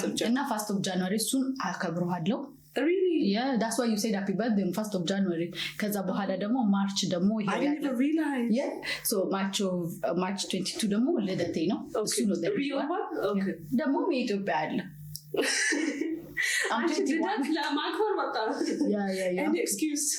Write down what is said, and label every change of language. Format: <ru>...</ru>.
<am>እና</am> <en>ፈርስት ኦፍ ጃንዋሪ</en> <am>እሱን አከብረዋለሁ።</am> <en>Really? Yeah, that's why you said happy birthday on 1st of January.</en> <am>ከዛ በኋላ ደግሞ ማርች ደግሞ</am> <en>I didn't even realize. Yeah. So March 22</en> <am>ደግሞ ልደቴ ነው። እሱ ነው</am> <en>real one? Okay.</en> <am>ደግሞ የኢትዮጵያ አለ። አንቺ ልደት ለማክበር በቃ</am> <en>any excuse.</en>